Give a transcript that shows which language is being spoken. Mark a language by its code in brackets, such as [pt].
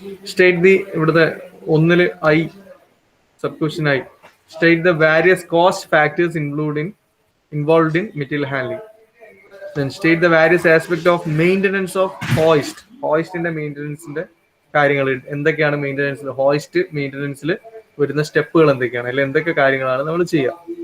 [en] state the, [ml] ഇവിടുത്തെ 1 I sub question ആയി, [en] State the various cost factors involved in material handling. Then state the various aspects of maintenance of hoist. [ml] ഹോയിസ്റ്റിന്റെ മെയിൻ്റനൻസിന്റെ കാര്യങ്ങൾ എന്തൊക്കെയാണ്, മെയിൻ്റനൻസിൽ hoist മെയിൻ്റനൻസിൽ വരുന്ന സ്റ്റെപ്പുകൾ എന്തൊക്കെയാണ്, അല്ലെങ്കിൽ എന്തൊക്കെ കാര്യങ്ങളാണ് നമ്മൾ ചെയ്യുക.